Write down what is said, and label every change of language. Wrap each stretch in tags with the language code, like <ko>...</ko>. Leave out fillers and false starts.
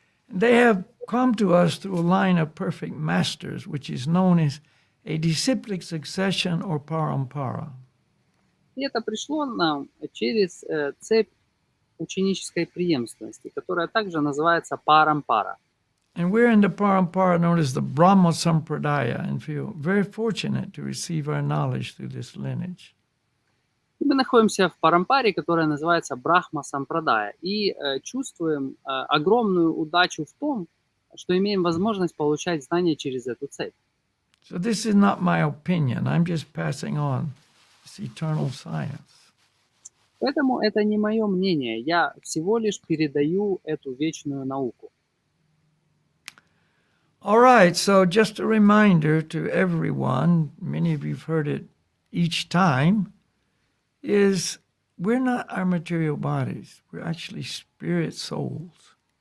<en>They have come to us through a line of perfect masters, which is known as a disciplic succession or parampara.</en> <ru>И это пришло нам через цепь ученической преемственности, которая также называется парампара.</ru> <en>And we're in the parampara known as the Brahma Sampradaya and feel very fortunate to receive our knowledge through this lineage.</en> <ru>И мы находимся в парампаре, которая называется Брахма Сампрадая, и чувствуем огромную удачу в том, что имеем возможность получать знания через эту цепь.</ru> <en>So this is not my opinion. I'm just passing on this eternal science.</en> <ru>Поэтому это не мое мнение, я всего лишь передаю эту вечную науку.</ru> <en>All right, so just a reminder to everyone, many of you've heard it each time, is we're not our material bodies. We're actually spirit souls.</en>